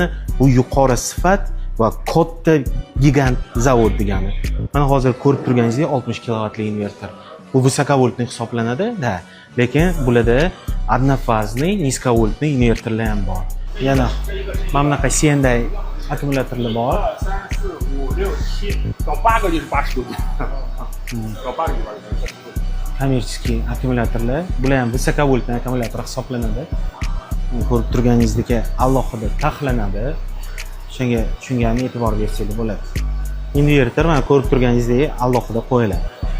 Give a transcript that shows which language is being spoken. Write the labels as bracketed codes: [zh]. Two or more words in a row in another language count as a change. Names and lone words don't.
[uz] Bu yuqori sifat va katta gigant zavod degani. Mana hozir ko'rib turganingizdek 60 kW invertor. Bu visokovoltli hisoblanadi, da. Lekin bularda [ru] однофазный, низковольтный [uz] invertorlar ham bor. Yana mana bunaqa CNday akkumulyatorlar bor. [zh] 到8个就是80度，到8个就80度。 [uz] Kommersiy akkumulyatorlar, bular ham visokovoltli akkumulyator hisoblanadi. Ko'rib turganingizdek alohida taxlanadi. Shunga ham e'tibor bersangiz bo'ladi. Invertor mana ko'rib turganingizdek alohida qo'yiladi.